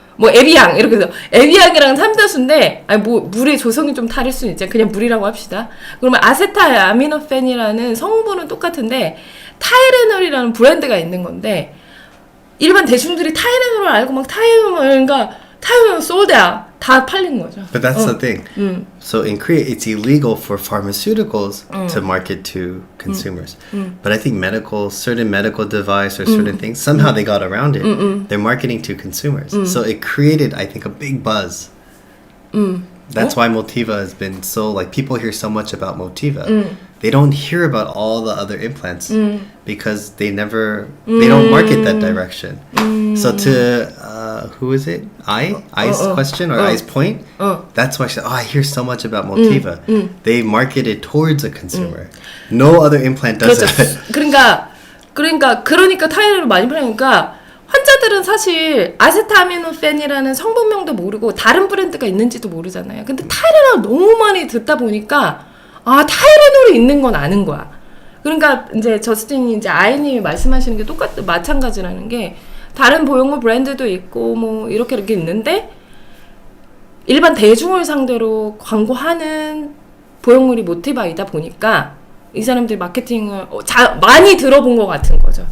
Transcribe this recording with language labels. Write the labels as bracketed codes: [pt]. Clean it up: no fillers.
[ko] 뭐 에비앙 이렇게 해서 에비앙이랑 삼다수인데 물의 조성이 좀 다를 수는 있죠. 그냥 물이라고 합시다. 그러면 아세타아미노펜이라는 성분은 똑같은데 타이레놀이라는 브랜드가 있는 건데 일반 대중들이 타이레놀을 알고 막 타이레놀 [en] sold out [ko] 다 팔린 거죠. [en] But that's the thing. So in Korea, it's illegal for pharmaceuticals to market to consumers. But I think certain medical device or certain things, somehow they got around it. They're marketing to consumers. So it created, I think, a big buzz. That's why Motiva has been so, people hear so much about Motiva. They don't hear about all the other implants because they don't market that direction. So to, who is it? I's question or I's point? That's why she said, I hear so much about Motiva. They market it towards a consumer. No other implant does it. [ko] 그러니까 타이레놀을 많이 팔으니까 환자들은 사실 아세타아미노펜이라는 성분명도 모르고 다른 브랜드가 있는지도 모르잖아요. 근데 타이레놀 너무 많이 듣다 보니까 타이레놀이 있는 건 아는 거야. 그러니까 이제 저스틴이 이제 아이님이 말씀하시는 게 마찬가지라는 게 다른 보형물 브랜드도 있고 뭐 이렇게 있는데 일반 대중을 상대로 광고하는 보형물이 모티바이다 보니까 이 사람들이 마케팅을 많이 들어본 것 같은 거죠.